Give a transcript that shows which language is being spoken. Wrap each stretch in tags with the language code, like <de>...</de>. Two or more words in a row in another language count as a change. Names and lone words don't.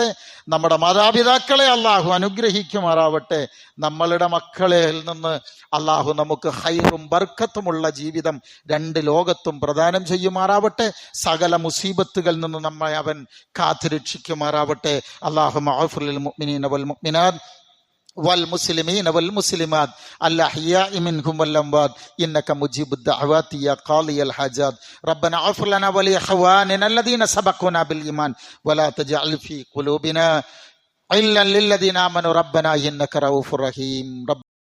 <ml>നമ്മുടെ മാതാപിതാക്കളെ അള്ളാഹു അനുഗ്രഹിക്കുമാറാവട്ടെ. നമ്മളുടെ മക്കളിൽ നിന്ന് അള്ളാഹു നമുക്ക് ഹൈറും ബർക്കത്തുമുള്ള ജീവിതം രണ്ട് ലോകത്തും പ്രദാനം ചെയ്യുമാറാവട്ടെ. സകല മുസീബത്തുകളിൽ നിന്ന് നമ്മെ അവൻ കാത്തുരക്ഷിക്കുമാറാവട്ടെ.</ml> <ar>اللهم اغفر للمؤمنين والمؤمنات والمسلمين والمسلمات الأحياء منهم والأموات إنك مجيب الدعوات يا قاضي الحاجات ربنا اغفر لنا ولإخواننا الذين سبقونا بالإيمان ولا تجعل في قلوبنا غلا للذين آمنوا ربنا إنك رؤوف رحيم.</ar>